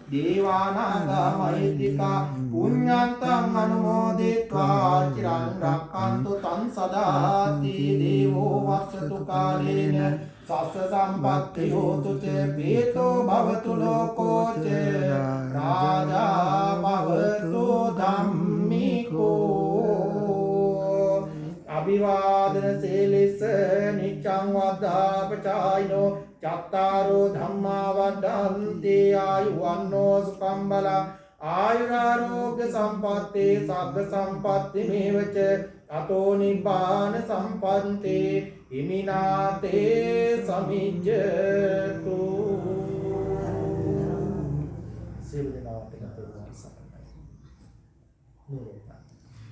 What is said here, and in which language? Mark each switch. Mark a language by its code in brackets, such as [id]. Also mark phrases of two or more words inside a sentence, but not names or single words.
[pi] දේවානාගා මහිද්దికා පුඤ්ඤන්තං අනුමෝදිत्वा චිරං රක්ඛන්තු තං සදාති දේවෝ වස්සතු කාලේන සස්ස සම්පත්ති හෝතු ච පීතෝ භවතු ලෝකෝ ච රාජා භවතු ධම්මිකෝ අභිවාදන සීලිස්ස චත්තාරෝ ධම්මා වඩ්ඩන්ති ආයුවන්නෝ සුඛං බලං ආයුරාරෝග්‍ය සම්පත්තේ සග්ග සම්පත්ති මේවච අතෝ නිබ්බාන සම්පත්තේ හිමිනාතේ සමිජ්ජතු [si] සියලු දෙනාට සරණයි.